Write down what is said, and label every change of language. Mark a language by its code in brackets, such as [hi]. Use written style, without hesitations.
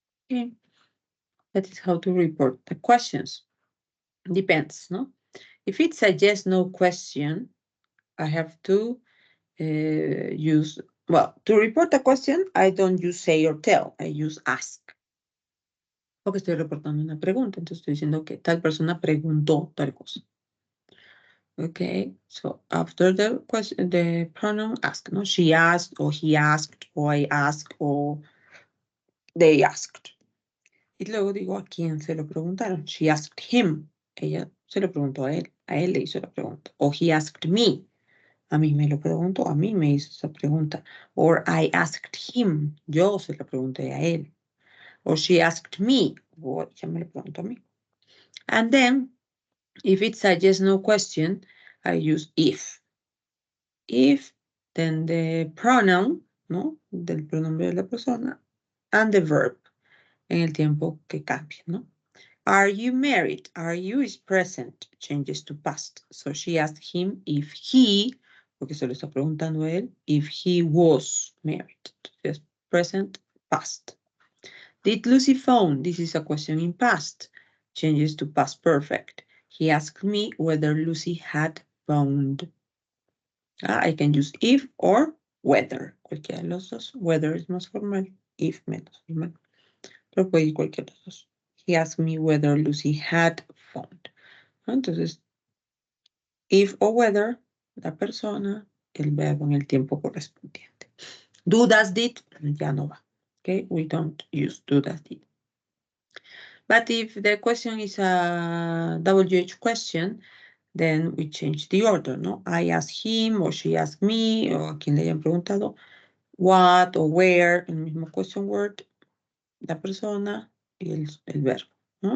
[en] Okay. That is how to report the questions. Depends, no? If it's a yes, no question, I have to use, well, to report a question, I don't use say or tell, I use ask. [es] Porque estoy reportando una pregunta, entonces estoy diciendo que tal persona preguntó tal cosa. [en] Okay, so after the question, the pronoun ask, no? She asked, or he asked, or I asked, or they asked. [es] Y luego digo a quién se lo preguntaron. [en] She asked him. [es] Ella se lo preguntó a él le hizo la pregunta. O [en] he asked me. [es] A mí me lo preguntó, a mí me hizo esa pregunta. [en] Or I asked him. [es] Yo se lo pregunté a él. [en] Or she asked me. [es] O ella me lo preguntó a mí. [en] And then, if it's a yes, no question, I use if. If, then the pronoun, ¿no? [es] Del pronombre de la persona, [en] and the verb, [es] en el tiempo que cambie, ¿no? [en] Are you married? Are you is present, changes to past. So she asked him if he, [es] porque se lo está preguntando a él, [en] if he was married. Entonces, present, past. Did Lucy phone? This is a question in past. Changes to past perfect. He asked me whether Lucy had phoned. I can use if or whether. [es] Cualquiera de los dos. Whether es más formal, if menos formal. Pero puede ir cualquiera de los dos. [en] He asked me whether Lucy had phoned. [es] Entonces, if o whether, la persona, el verbo en el tiempo correspondiente. Do, does, did, ya no va. [en] Okay, we don't use do, does, did. But if the question is a WH question, then we change the order, ¿no? I ask him, or she asked me, [es] o a quien le hayan preguntado, what o where, el mismo question word, la persona y el verbo, ¿no?